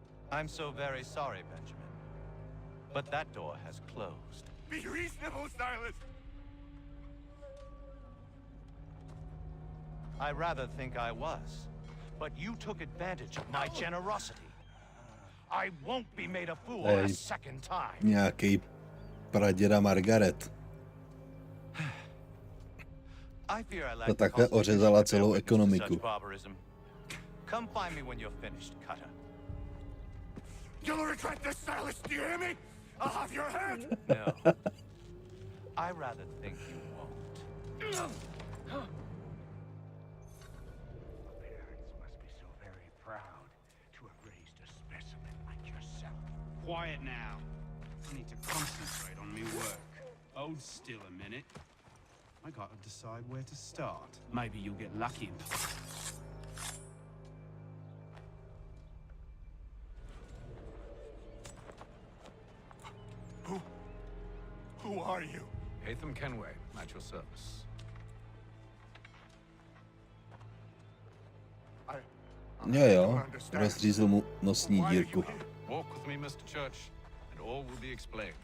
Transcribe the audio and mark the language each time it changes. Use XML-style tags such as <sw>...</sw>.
<en>I'm so very sorry, Benjamin. But that door has closed. Be reasonable, Silas. I rather think I was. But you took advantage of my generosity. I won't be made a fool a second time.</en> <cs>Nějaký praděda Margaret. Ta takhle ořezala celou ekonomiku.</cs> <en>Come find me when you're finished, Cutter. You'll regret this, Silas. Do you hear me? I'll have your head. No. I rather think you won't. Proud to have raised a specimen like yourself. Quiet now. I need to concentrate on me work. Hold still a minute. I gotta decide where to start. Maybe you'll get lucky and... Who are you? Hatham Kenway, at your service.</en> <cs>Jo, rozřízl mu nosní dírku.</cs> <en>Walk with me, Mr. Church, and all will be explained.</en>